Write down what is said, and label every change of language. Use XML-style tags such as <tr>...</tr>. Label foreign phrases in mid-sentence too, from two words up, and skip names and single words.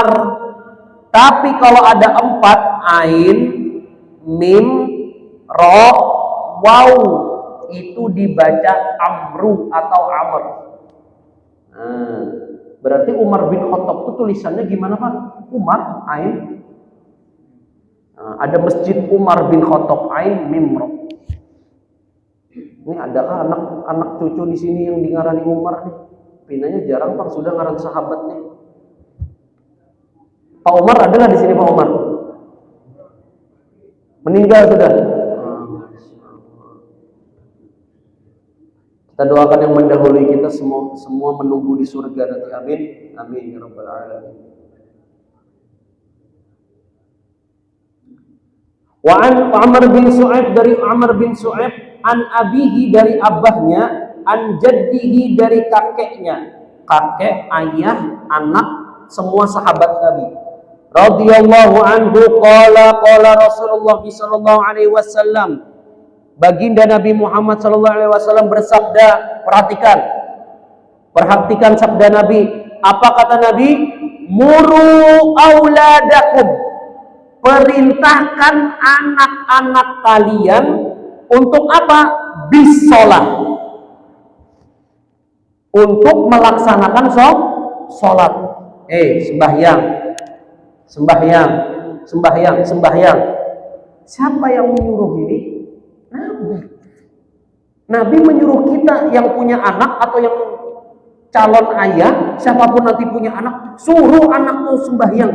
<id>Tapi kalau ada 4 ain mim ro waw itu dibaca Amru atau Amr. Nah, berarti Umar bin Khattab itu tulisannya gimana, Pak? Umar ain. Nah, ada masjid Umar bin Khattab ain mim ro.</id> <bjn>Ini adakah anak cucu di sini yang dingarani Umar nih? Pinanya jarang, Pak, sudah ngaran sahabat nih.</bjn> <id>Pak Umar ada nggak di sini, Pak Umar? Meninggal sudah. Kita doakan yang mendahului kita semua menunggu di surga nanti.</id> <ar>Amin. آمين يا رب العالمين. وعن عمرو بن شعيب,</ar> <id>dari Amr bin Su'aib,</id> <ar>عن أبيه,</ar> <id>dari abahnya,</id> <ar>عن جده,</ar> <id>dari kakeknya. Kakek, ayah, anak, semua sahabat Nabi.</id> <ar>رضي الله عنه قال رسول الله صلى الله عليه وسلم.</ar> <id>Baginda Nabi Muhammad</id> <ar>صلى الله عليه وسلم</ar> <id>bersabda, perhatikan sabda Nabi. Apa kata Nabi?</id> <ar>مروا أولادكم,</ar> <id>perintahkan anak-anak kalian untuk apa? Bisolah, untuk melaksanakan sholat. Sembahyang, sembahyang, sembahyang, sembahyang. Siapa yang menyuruh ini? Nabi. Nabi menyuruh kita yang punya anak atau yang calon ayah, siapapun nanti punya anak, suruh anak tuh sembahyang.</id>